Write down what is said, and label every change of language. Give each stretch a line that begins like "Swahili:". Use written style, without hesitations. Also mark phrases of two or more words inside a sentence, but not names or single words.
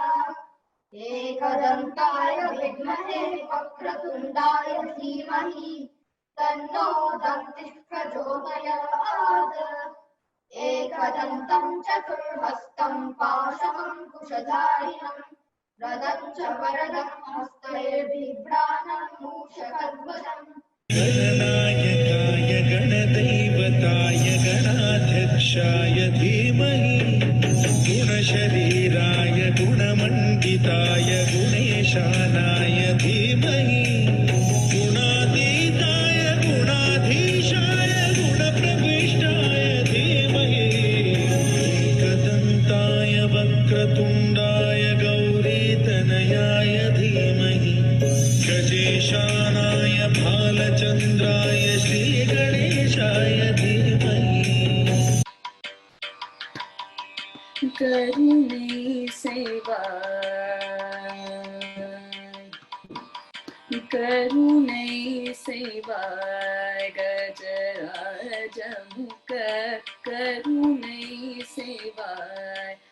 Sanskrit: एकदन्ताय विद्महे वक्रतुण्डाय धीमहि तन्नो दन्तिः प्रचोदयात्. एकदन्तं चतुर्हस्तं पाशमङ् कुशधारिणम् रदं च वरदं हस्तैर्बिभ्राणं मूषकध्वजम्. गणनायकाय गणदैवताय गणाध्यक्षाय धीमहि गुणशरीराय गुणमण्डिताय गुणेशानाय धीमहि गुणातीताय गुणाधीशाय गुणप्रविष्टाय धीमहि एकदन्ताय वक्रतुण्डाय गौरीतनयाय धीमहि गजेशानाय भालचन्द्राय श्रीगणेशाय धीमहि.
Tamil: கருணை செய்வாய் கஜராஜமுக கருணை செய்வாய்